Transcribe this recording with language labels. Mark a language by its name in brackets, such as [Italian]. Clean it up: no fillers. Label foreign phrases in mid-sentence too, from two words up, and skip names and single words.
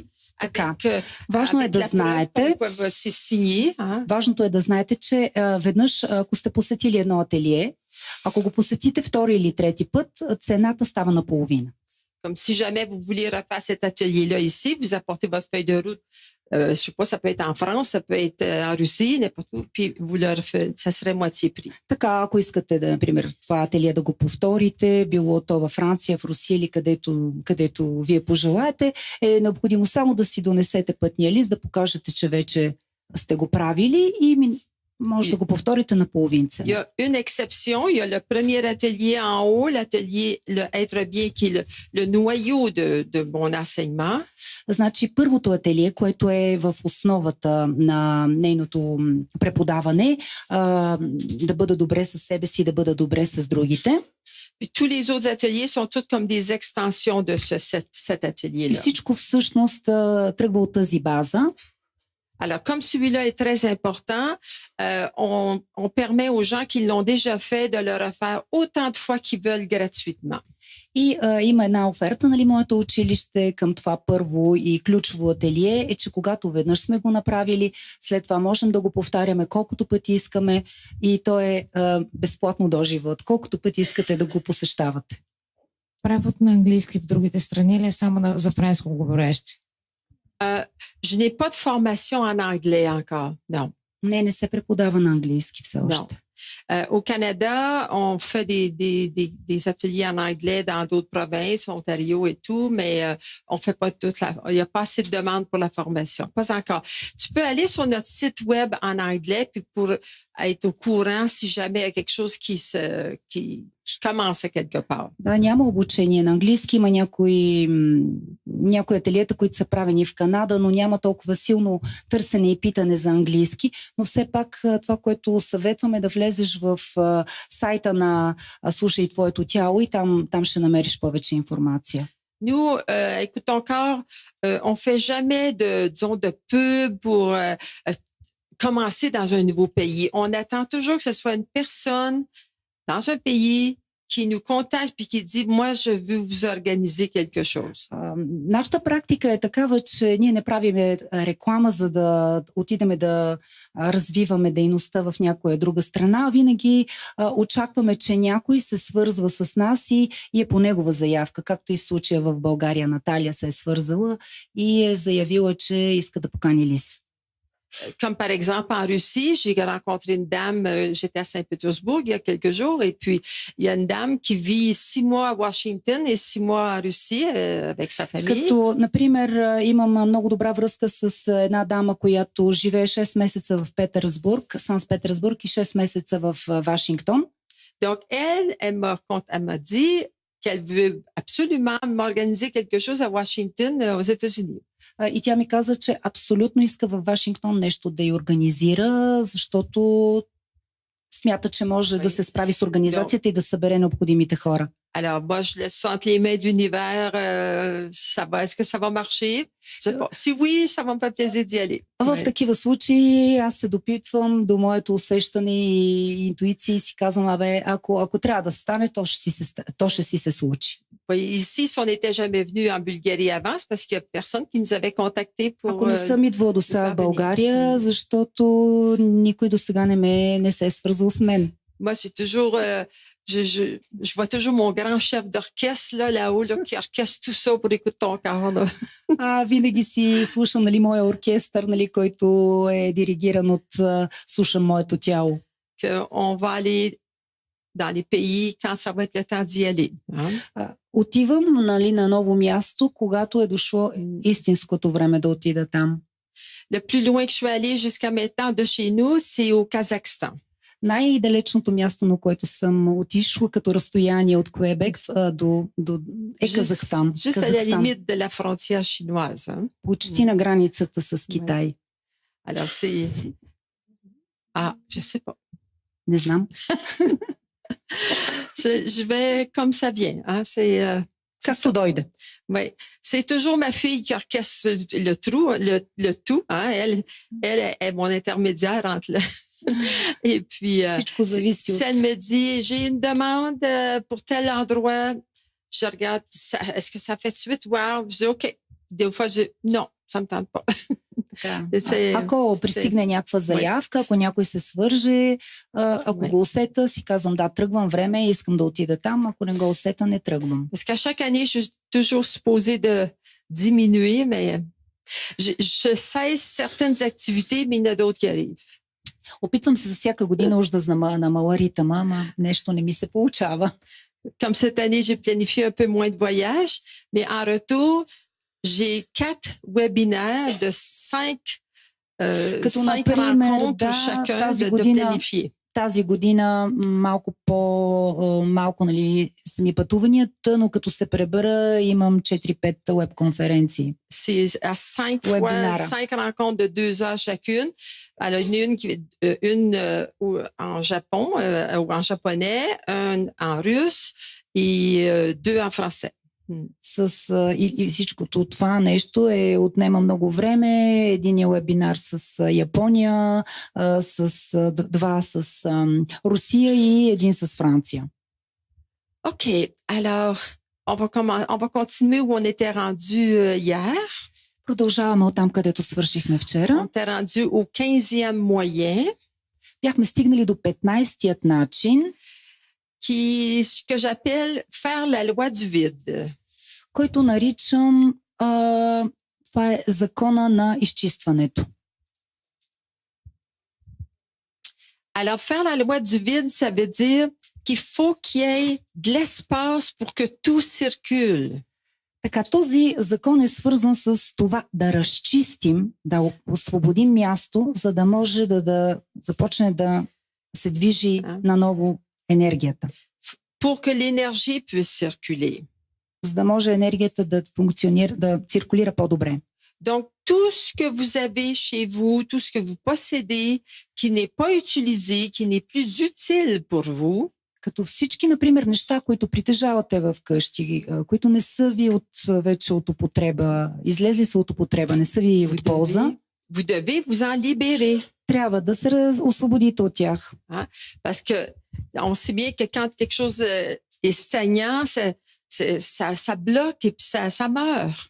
[Bulgarian] Важно е да знаете, важното е да знаете, че веднъж, ако сте посетили едно ателие, ако го посетите втори или трети път, цената става наполовина. [French] Comme si jamais vous vouliez refaire cet atelier-là ici, vous apportez votre feuille de route. Je sais pas, ça peut être en France, ça peut être en Russie, n'importe où, puis vous le refaites, ça serait moitié prix. [Bulgarian] Така, ако искате, например, това ателие да го повторите, било то във Франция, в Русия или където вие пожелаете, е необходимо само да си донесете пътния лист, да покажете, че вече сте го правили и може да го повторите на половин цена. [French] Il y a une exception, il y a le premier atelier en haut, l'atelier le Être bien qui est le noyau de mon enseignement. [Bulgarian] Значи първото ателие, което е в основата на нейното преподаване, да бъда добре със себе си, да бъда добре с другите. [French] Puis tous les autres ateliers sont tous comme des extensions de cet [Bulgarian] И [French] atelier-là. [Bulgarian] всичко всъщност тръгва от тази база. [French] Alors, comme celui-là est très important, on permet aux gens qui l'ont déjà fait de le refaire autant de fois qu'ils veulent gratuitement. [Bulgarian] И има една оферта, нали, моето училище към това първо и ключово ателие е, че когато веднъж сме го направили, след това можем да го повтаряме колкото пъти искаме и то е безплатно до живот. Колкото пъти искате да го посещавате. Превод на английски в другите страни или е само за френско говорещи? [French] Je n'ai pas de formation en anglais encore, non. [Bulgarian] Не се преподава на английски все още. [French] Au Canada, on fait des ateliers en anglais dans d'autres provinces, Ontario et tout, mais on fait pas il n'y a pas assez de demandes pour la formation. Pas encore. Tu peux aller sur notre site web en anglais, puis pour être au courant si jamais il y a quelque chose qui commence à quelque part. [Bulgarian] Да, няма обучение на английски, има някои ателиета, които са правени в Канада, но няма толкова силно търсене и питане за английски, но все пак това, което съветваме, да влезеш в сайта на Слушай твоето тяло и там ще намериш повече информация. [French] Nous, écoute ton corps, on fait jamais de pub pour commencer dans un nouveau pays. On attend toujours que ce soit une personne dans un pays qui nous contacte puis qui dit, moi, je veux vous organiser quelque chose. [Bulgarian] Нашата практика е такава, че ние не правиме реклама, за да отидеме да развиваме дейността в някоя друга страна. Винаги очакваме, че някой се свързва с нас и е по негова заявка, както и в случая в България. Наталия се е свързала и е заявила, че иска да покани Лис. [French] Comme par exemple en Russie, j'ai rencontré une dame, j'étais à Saint-Pétersbourg il y a quelques jours, et puis il y a une dame qui vit 6 mois à Washington et 6 mois en Russie avec sa famille. [Bulgarian] Като, например, имам много добра връзка с една дама, която живее 6 месеца в Петерсбург, Санкт-Петербург и 6 месеца в Вашингтон. [French] Donc, elle m'a dit qu'elle veut absolument m'organiser quelque chose à Washington, aux États-Unis. [Bulgarian] И тя ми каза, че абсолютно иска във Вашингтон нещо да й организира, защото смята, че може да се справи с организацията и да събере необходимите хора. [French] Alors, moi, je laisse entre les mains de l'univers, est-ce que ça va marcher? Je sais pas. Si oui, ça va me faire plaisir d'y aller. [Bulgarian] В такива случаи аз се допитвам до моето усещане и интуиции и си казвам, ако трябва да стане, то ще си се случи. [French] Ici, si on n'était jamais venu en Bulgarie avant, c'est parce qu'il y a personne qui nous avait contacté pour... [Bulgarian] Ако не съм идвала до сега в България, защото никой до сега не се е свързал с мен. [French] Moi, j'ai toujours... je vois toujours mon grand chef d'orchestre là-haut qui orchestre tout ça pour écouter ton corps. [Bulgarian] Винаги си слушам, нали, моя оркестър, нали, който е диригиран от слушам моето тяло. [French] On va aller dans les pays quand ça va être le temps d'y aller. [Bulgarian] Отивам, нали, на ново място, когато е дошло истинското време да отида там. [French] Le plus loin que je suis allée jusqu'à maintenant de chez nous, c'est au Kazakhstan. [Bulgarian] Най-далечното място, на което съм отишла като разстояние от Квебек до Казахстан. [French] Juste à la limite de la frontière chinoise. [Bulgarian] Почти на границата с Китай. [French] Alors c'est... je sais pas. [Bulgarian] Не знам. [French] Je vais comme ça vient. Hein? C'est... [Bulgarian] Както дойде. [French] Oui, c'est toujours ma fille qui orchestre le tout. Hein? Elle est mon intermédiaire entre le... Et puis, si elle me dit, j'ai une demande pour tel endroit, je regarde, est-ce que ça fait de suite? Wow. Je dis, OK. Des fois, je dis, non, ça me tente pas. [Bulgarian] Ако пристигне някаква заявка, ако някой се свърже, ако го усета, си казвам, да, тръгвам, време и искам да отида там, ако не го усета, не тръгвам. [French] Parce qu'à chaque année, je suis toujours supposée de diminuer, mais je cesse certaines activités, mais il y en a d'autres qui arrivent. [Bulgarian] Опитвам се за всяка година уж да намаля ритъма, ама нещо не ми се получава. [French] Comme cette année, j'ai planifié un peu moins de voyages, mais en retour, j'ai 4 webinaires de 5 rencontres chacun de planifier. [Bulgarian] Тази година малко нали, са ми пътуванията, но като се пребера, имам 4-5 веб-конференции. [French] C'est à 5 fois 5 rencontres de 2 heures chacune. Alors, une en Japon ou en japonais, une en russe et deux en français. [Bulgarian] И всичкото това нещо отнема много време. Единия вебинар с Япония, два с Русия и един с Франция. [French] OK. Alors, on va continuer où on était rendu hier. [Bulgarian] Продължаваме от там, където свършихме вчера. [French] On était rendu au 15e moyen. [Bulgarian] Бяхме стигнали до 15-тият начин, [French] que j'appelle faire la loi du vide. [Bulgarian] който наричам това е закона на изчистването. [French] Alors, faire la loi du vide, ça veut dire qu'il faut qu'il y ait de l'espace pour que tout circule. [Bulgarian] Така, този закон е свързан с това да разчистим, да освободим място, за да може да започне да се движи наново енергията. [French] Pour que l'énergie puisse circuler. [Bulgarian] За да може енергията да функционира, да циркулира по-добре. [French] Donc, tout ce que vous avez chez vous, tout ce que vous possédez, qui n'est pas utilisé, qui n'est plus utile pour vous, [Bulgarian] като всички, например, неща, които притежавате в къщи, които не са ви вече от употреба, излезли са от употреба, не са ви от полза, [French] vous devez vous en libérer. [Bulgarian] Трябва да се освободите от тях. [French] Parce que on sait bien que quand quelque chose est stagnant, ça bloque et puis ça meurt.